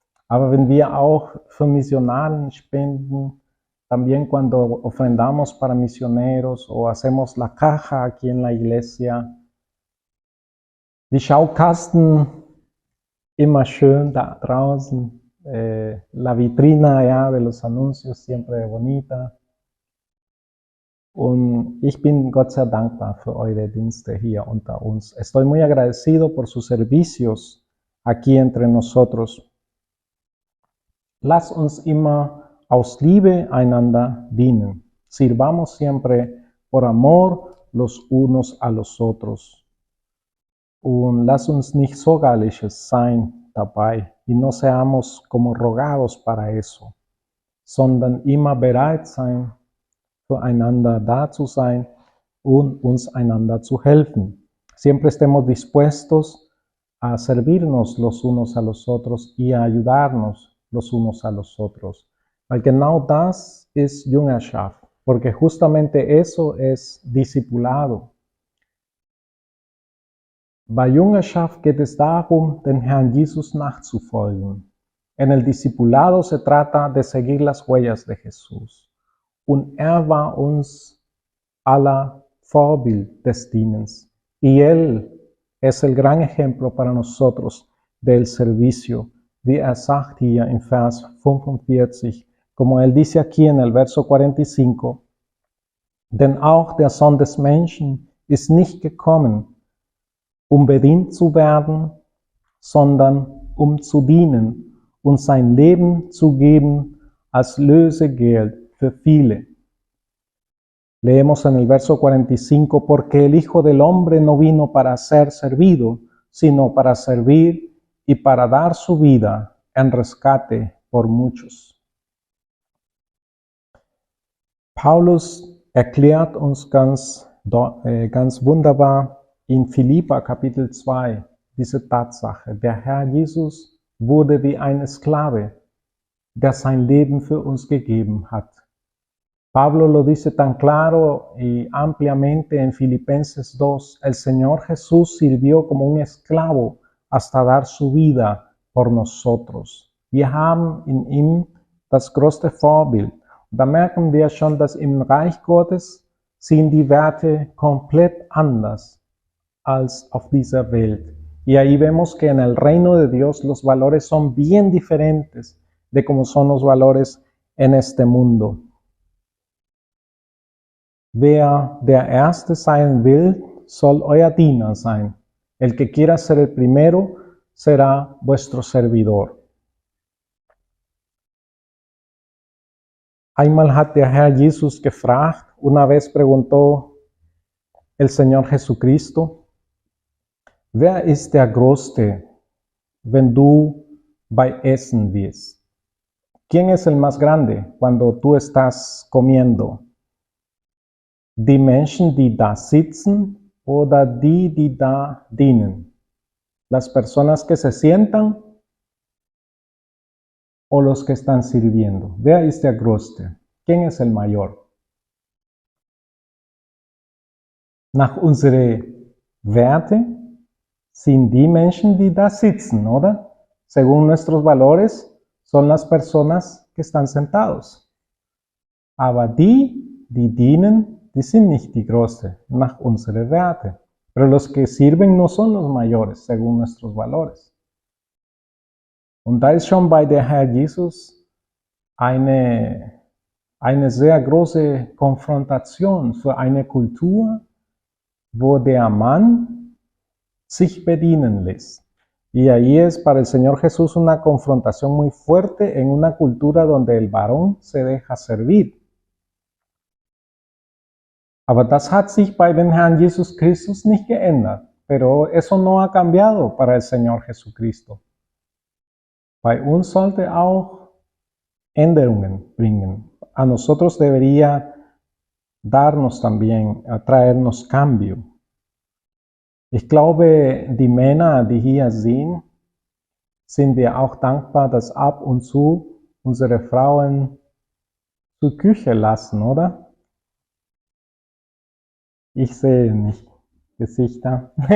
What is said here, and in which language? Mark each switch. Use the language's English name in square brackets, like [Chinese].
[German] Aber wenn wir auch für Missionaren spenden, [Spanish] también cuando ofrendamos para misioneros o hacemos la caja aquí en la iglesia, [German] die Schaukasten immer schön da draußen, [Spanish] la vitrina ja, de los anuncios siempre bonita. [German] Und ich bin Gott sehr dankbar für eure Dienste hier unter uns. [Spanish] Estoy muy agradecido por sus servicios aquí entre nosotros. [German] Lass uns immer aus Liebe einander dienen. [Spanish] Sirvamos siempre por amor los unos a los otros. [German] Und lass uns nicht Sorgerliches sein dabei [Spanish] y no seamos como rogados para eso, [German] sondern immer bereit sein, füreinander da zu sein und uns einander zu helfen. [Spanish] Siempre estemos dispuestos a servirnos los unos a los otros y a ayudarnos los unos a los otros. [German] Weil genau das ist Jüngerschaft, [Spanish] porque justamente eso es discipulado. [German] Bei Jüngerschaft geht es darum, den Herrn Jesus nachzufolgen. [Spanish] En el discipulado se trata de seguir las huellas de Jesús. [German] Und war uns aller Vorbild des Dienens. [Spanish] Y Él es el gran ejemplo para nosotros del servicio, [German] wie sagt hier en Vers 45, [Spanish] como Él dice aquí en el verso 45, [German] denn auch der Sohn des Menschen ist nicht gekommen, bedient zu werden, sondern zu dienen und sein Leben zu geben als Lösegeld für viele. [Spanish] Leemos en el verso 45, porque el Hijo del Hombre no vino para ser servido, sino para servir y para dar su vida en rescate por muchos. [German] Paulus erklärt uns ganz wunderbar in Philipper Kapitel 2 diese Tatsache. Der Herr Jesus wurde wie ein Sklave, der sein Leben für uns gegeben hat. [Spanish] Pablo lo dice tan claro y ampliamente en Filipenses 2. El Señor Jesús sirvió como un esclavo hasta dar su vida por nosotros. [German] Wir haben in ihm das größte Vorbild. Da merken wir schon, dass im Reich Gottes sind die Werte komplett anders als auf dieser Welt. [Spanish] Y ahí vemos que en el reino de Dios los valores son bien diferentes de como son los valores en este mundo. [German] Wer der Erste sein will, soll euer Diener sein. [Spanish] El que quiera ser el primero será vuestro servidor. [German] Einmal hat der Herr Jesus gefragt, [Spanish] una vez preguntó el Señor Jesucristo, [German] wer ist der Größte, wenn du bei Essen bist? [Spanish] ¿Quién es el más grande cuando tú estás comiendo? [German] Die Menschen, die da sitzen oder die da dienen? [Spanish] ¿Las personas que se sientan o los que están sirviendo? [German] Wer ist der Größte? [Spanish] ¿Quién es el mayor? [German] Nach unseren Werte sind die Menschen, die da sitzen, oder? [Spanish] Según nuestros valores, son las personas que están sentados. [German] Aber die dienen, die sind nicht die Größte, nach unseren Werte. [Spanish] Pero los que sirven no son los mayores, según nuestros valores. [German] Und da ist schon bei der Herr Jesus eine sehr große Konfrontation für eine Kultur, wo der Mann sich bedienen lässt. [Spanish] Y ahí es para el Señor Jesús una confrontación muy fuerte en una cultura donde el varón se deja servir. [German] Aber das hat sich bei dem Herrn Jesus Christus nicht geändert. [Spanish] pero eso no ha cambiado para el Señor Jesucristo. [German] Bei uns sollte auch Änderungen bringen. [Spanish] A nosotros debería darnos también, traernos cambio. [German] Ich glaube, die Männer, die hier sind wir auch dankbar, dass ab und zu unsere Frauen zur Küche lassen, oder? Ich sehe nicht Gesichter.